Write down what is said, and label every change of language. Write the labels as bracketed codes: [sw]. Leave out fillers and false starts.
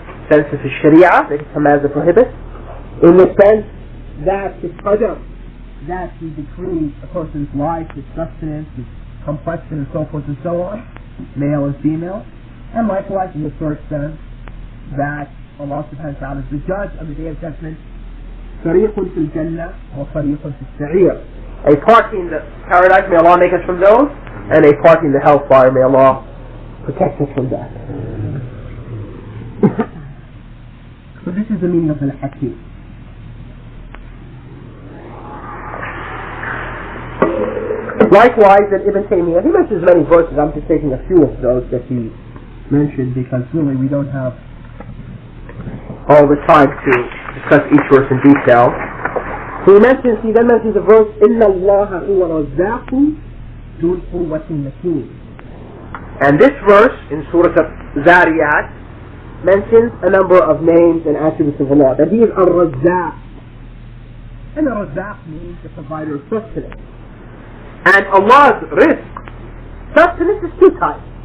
[en] Sense of His sharia, that He commands and prohibits. In the sense that His qadr, that He decrees a person's life, his sustenance, his complexion, and so forth and so on, male and female. And likewise in the third sense, that Allah subhanahu wa ta'ala is the judge on the day of judgment. [ar] فريق في الجنة وفريق في السعير. [en] A party in the paradise, may Allah make us from those, and a party in the hellfire, may Allah protect us from that. So this is the meaning of al-Hakim. Likewise, in Ibn Taymiyyah, he mentions many verses. I'm just taking a few of those that he mentioned, because really we don't have all the time to discuss each verse in detail. He then mentions the verse, [ar] إِنَّ اللَّهَ هُوَ رَزَّاقُ ذُو الْقُوَّةِ الْمَتِينِ. [en] And this verse in Surah Zariyat mentions a number of names and attributes of Allah, that He is Ar-Razzaq. And Ar-Razzaq means the provider of sustenance. And Allah's rizq, sustenance, is two types.